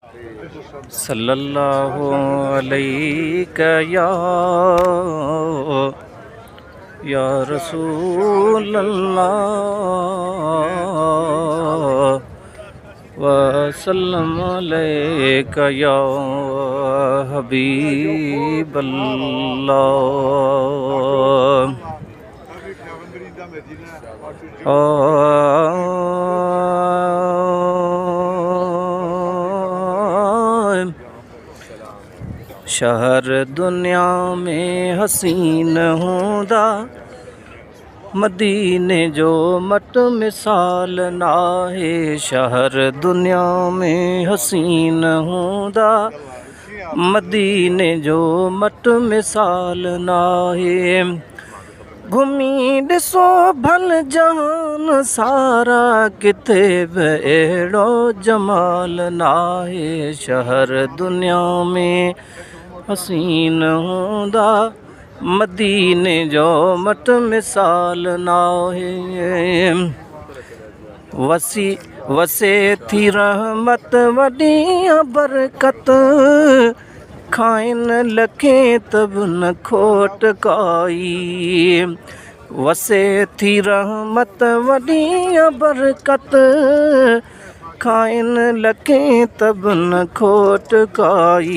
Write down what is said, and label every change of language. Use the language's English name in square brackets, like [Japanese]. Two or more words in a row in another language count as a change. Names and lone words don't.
[Arabic] صلى الله عليك يا رسول الله وسلم عليك يا حبيب الله. [Sindhi] शहर दुनिया में हसीन होंदा, मदीने जो मट मिसाल ना है। शहर दुनिया में हसीन होंदा, मदीने जो मट मिसाल ना है। घुमी ॾिसो भल जहान सारा, किथे बि अहिड़ो जमाल ना है। शहर दुनिया में हसीन होंदा, मदीने जो मट मिसाल ना है। वसे थी रहमत वॾी बरकत, खाइन लखे तब न खोट काई। वसे थी रहमत वॾी बरकत, खाइन लखे तब न खोट काई।